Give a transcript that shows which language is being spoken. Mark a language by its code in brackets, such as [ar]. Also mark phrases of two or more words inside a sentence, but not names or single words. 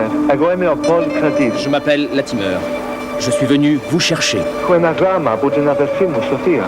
[el] Εγώ είμαι ο Paul Kratides. [fr] Je m'appelle Latimer. Je suis venu vous chercher. [el] Έχω ένα γράμμα από την αδερφή μου, Σοφία.